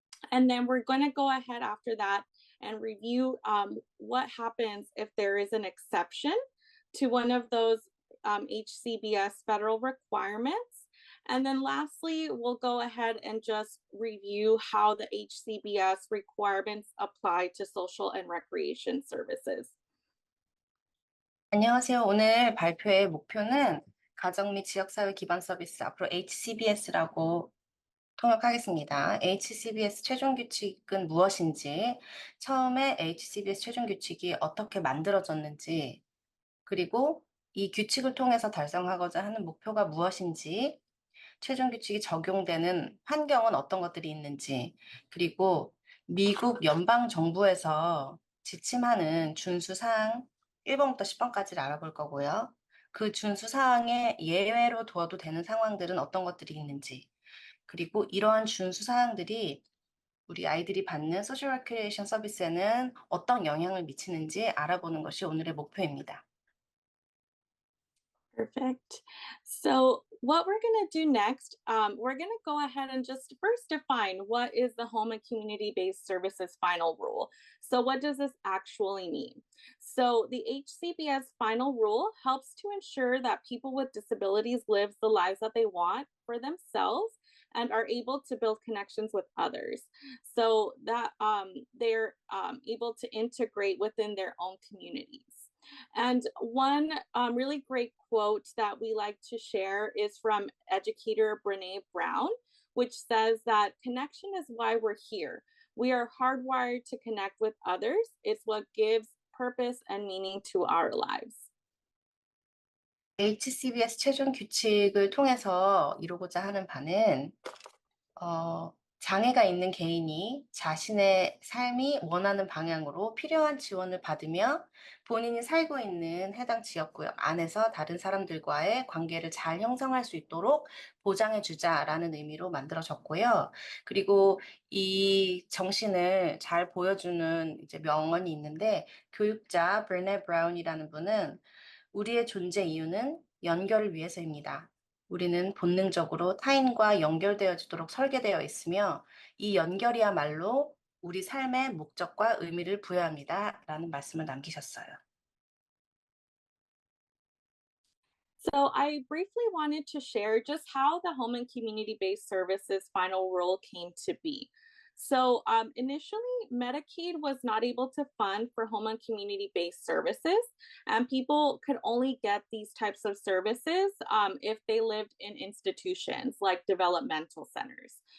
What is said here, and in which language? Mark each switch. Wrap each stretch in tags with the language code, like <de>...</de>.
<en>And then we're going to go ahead after that and review what happens if there is an exception to one of those HCBS federal requirements. And then lastly, we'll go ahead and just review how the HCBS requirements apply to social and recreation services.</en> <ko>안녕하세요. 오늘 발표의 목표는 가정 및 지역사회 기반 서비스, 앞으로 HCBS라고 통역하겠습니다. HCBS 최종 규칙은 무엇인지, 처음에 HCBS 최종 규칙이 어떻게 만들어졌는지, 그리고 이 규칙을 통해서 달성하고자 하는 목표가 무엇인지, 최종 규칙이 적용되는 환경은 어떤 것들이 있는지, 그리고 미국 연방 정부에서 지침하는 준수 사항 1번부터 10번까지를 알아볼 거고요. 그 준수 사항에 예외로 두어도 되는 상황들은 어떤 것들이 있는지, 그리고 이러한 준수 사항들이 우리 아이들이 받는 소셜 레크리에이션 서비스에는 어떤 영향을 미치는지 알아보는 것이 오늘의 목표입니다.</ko> <en>Perfect. So what we're going to do next, we're going to go ahead and just first define what is the Home and Community-Based Services Final Rule. So what does this actually mean? So the HCBS Final Rule helps to ensure that people with disabilities live the lives that they want for themselves and are able to build connections with others, so that they're able to integrate within their own communities. And one really great quote that we like to share is from educator Brene Brown, which says that connection is why we're here. We are hardwired to connect with others. It's what gives purpose and meaning to our lives.</en> <ko>HCBS 최종 규칙을 통해서 이루고자 하는 바는 장애가 있는 개인이 자신의 삶이 원하는 방향으로 필요한 지원을 받으며 본인이 살고 있는 해당 지역구역 안에서 다른 사람들과의 관계를 잘 형성할 수 있도록 보장해주자라는 의미로 만들어졌고요. 그리고 이 정신을 잘 보여주는 이제 명언이 있는데, 교육자 브레네 브라운이라는 분은 우리의 존재 이유는 연결을 위해서입니다. 우리는 본능적으로 타인과 연결되어지도록 설계되어 있으며 이 연결이야말로 우리 삶의 목적과 의미를 부여합니다. 라는 말씀을 남기셨어요.</ko> <en>So I briefly wanted to share just how the home and community-based services final rule came to be. So initially, Medicaid was not able to fund for home and community-based services, and people could only get these types of services if they lived in institutions like developmental centers.</en>